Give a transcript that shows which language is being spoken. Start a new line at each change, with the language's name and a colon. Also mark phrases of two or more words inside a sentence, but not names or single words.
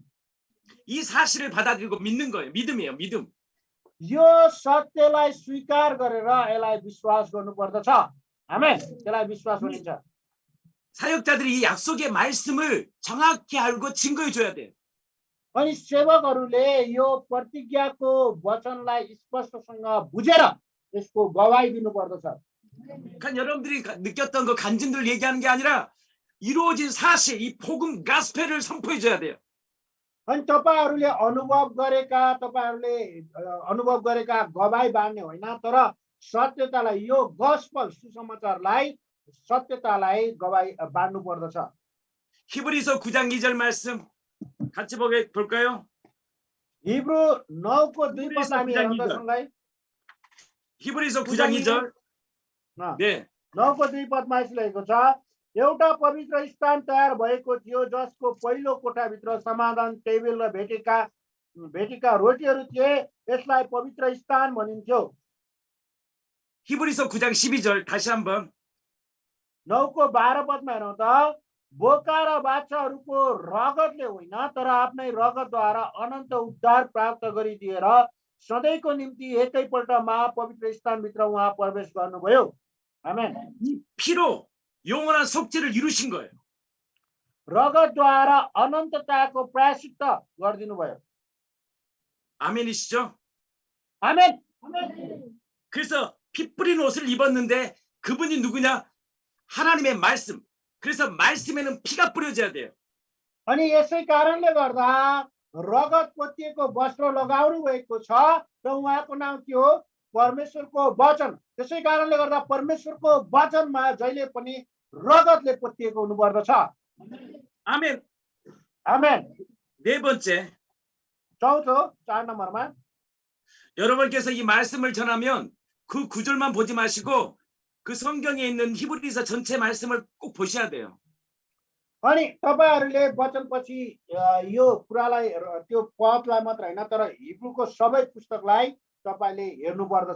Korean: 이 사실을 받아들이고 믿는 거예요. 믿음이에요. 믿음.
Nepali: यो सत्यलाई स्वीकार गरेर यसलाई विश्वास गर्नुपर्दछ। आमेन। त्यसलाई विश्वास भनिन्छ।
Korean: 사역자들이 이 약속의 말씀을 정확히 알고 증거해 줘야 돼요.
Nepali: अनि सेवकहरूले यो प्रतिज्ञाको वचनलाई स्पष्टसँग बुझेर यसको गवाई दिनुपर्दछ।
Korean: 그러니까 여러분들이 느꼈던 그 간증들 얘기하는 게 아니라 이루어진 사실, 이 복음 가스펠을 선포해 줘야 돼요.
Nepali: अनि तपाईहरूले अनुभव गरेका गवाई बाँड्ने होइन, तर सत्यतालाई, यो गस्पल सुसमाचारलाई, सत्यतालाई गवाई बाँड्नु पर्दछ।
Korean: 히브리서 9장 2절 말씀 같이 볼까요?
Nepali: हिब्रू 9 को 2 पद हामी हेरौँ त सँगै।
Korean: 히브리서 9장 2절. 네.
Nepali: 9 को 2 पदमा यसो लेखेको छ, एउटा पवित्र स्थान तयार भएको थियो जसको पहिलो कोठाभित्र समाधान टेबल र भेटेका रोटीहरू थिए। यसलाई पवित्र स्थान भनिन्थ्यो।
Korean: 히브리서 9장 12절 다시 한번.
Nepali: 9 को 12 पदमा हेरौँ त, बोका र बाछाहरूको रगतले होइन, तर आफ्नै रगतद्वारा अनन्त उद्धार प्राप्त गरिदिएर सधैँको निम्ति एकैपल्ट महापवित्र स्थानभित्र उहाँ प्रवेश गर्नुभयो। आमेन।
Korean: 이 피로 영원한 속죄를 이루신 거예요.
Nepali: रगतद्वारा अनन्तताको प्रायश्चित्त गरिदिनु भयो।
Korean: 아멘이시죠?
Nepali: आमेन।
Korean: 그래서 피 뿌린 옷을 입었는데 그분이 누구냐? 하나님의 말씀. 그래서 말씀에는 피가 뿌려져야 돼요.
Nepali: अनि यसै कारणले गर्दा रगत पोतिएको वस्त्र लगाउनु भएको छ र उहाँको नाम के हो? परमेश्वरको वचन। त्यसै कारणले गर्दा परमेश्वरको वचनमा जहिले पनि रगतले पोतिएको हुनुपर्दछ।
Korean: 아멘.
Nepali: आमेन।
Korean: 네 번째,
Nepali: चौथो 4 नम्बरमा
Korean: 여러분께서 이 말씀을 전하면 그 구절만 보지 마시고 그 성경에 있는 히브리서 전체 말씀을 꼭 보셔야 돼요.
Nepali: अनि तपाईहरूले वचनपछि यो कुरालाई, त्यो पदलाई मात्र होइन, तर हिब्रूको सबै पुस्तकलाई तपाईले हेर्नु पर्दछ।